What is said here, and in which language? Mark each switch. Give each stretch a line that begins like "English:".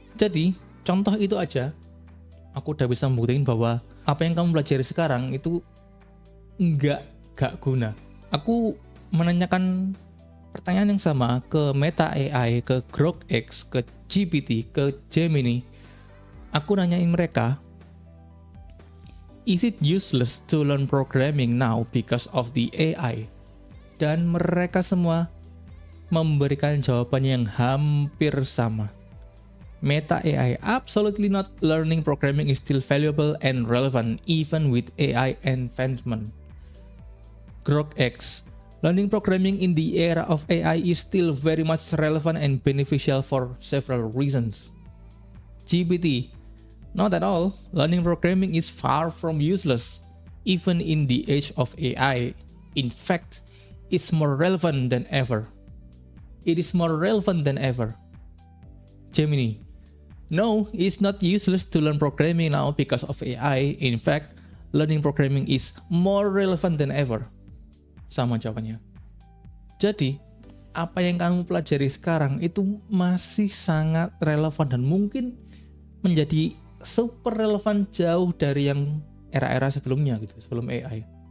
Indonesian: Jadi, contoh itu aja, aku udah bisa membuktikan bahwa apa yang kamu pelajari sekarang itu nggak guna. Aku menanyakan pertanyaan yang sama ke Meta AI, ke Grok X, ke GPT, ke Gemini. Aku nanyain mereka,
English: is it useless to learn programming now because of the AI?
Indonesian: Dan mereka semua memberikan jawaban yang hampir sama.
English: Meta AI, absolutely not. Learning programming is still valuable and relevant even with AI advancement. Grok X, learning programming in the era of AI is still very much relevant and beneficial for several reasons. GPT, not at all. Learning programming is far from useless, even in the age of AI. In fact, it's more relevant than ever. It is more relevant than ever. Gemini, no, it's not useless to learn programming now because of AI. In fact, learning programming is more relevant than ever.
Indonesian: Sama jawabannya. Jadi, apa yang kamu pelajari sekarang itu masih sangat relevan dan mungkin menjadi super relevan jauh dari yang era-era sebelumnya gitu, sebelum AI.